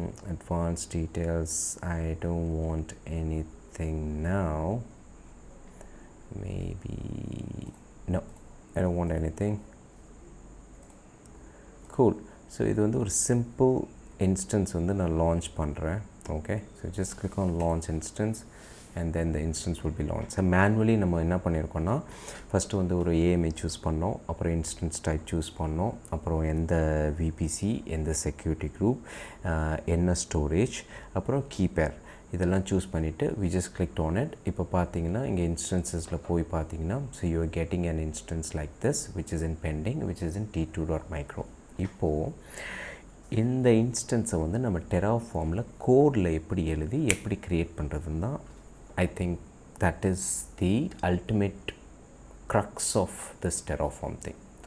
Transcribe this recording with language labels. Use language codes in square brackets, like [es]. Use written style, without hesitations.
[en] Advanced details, I don't want anything now. Maybe no, I don't want anything. [ta] Cool. So இது வந்து ஒரு [en] simple instance [ta] வந்து நான் launch பண்ணுறேன். [en] okay. So just click on launch instance and then the instance will be launched. [ta] So manually நம்ம என்ன பண்ணியிருக்கோம்னா first வந்து ஒரு AMA சூஸ் பண்ணோம், அப்புறம் இன்ஸ்டன்ஸ் டைப் சூஸ் பண்ணோம், அப்புறம் எந்த VPC, எந்த செக்யூரிட்டி குரூப், என்ன ஸ்டோரேஜ், அப்புறம் கீபேர் இதெல்லாம் சூஸ் பண்ணிவிட்டு [en] we just clicked on it. [ta] இப்போ பார்த்தீங்கன்னா இங்கே இன்ஸ்டன்ஸஸில் போய் பார்த்தீங்கன்னா [en] so you are getting an instance like this which is in pending, which is in t2.micro. [ta] இப்போது இந்த இன்ஸ்டன்ஸை வந்து நம்ம டெராஃபார்மில் கோடில் எப்படி எழுதி எப்படி க்ரியேட் பண்ணுறதுன்னு தான் [en] I think that is the ultimate crux of this terraform thing.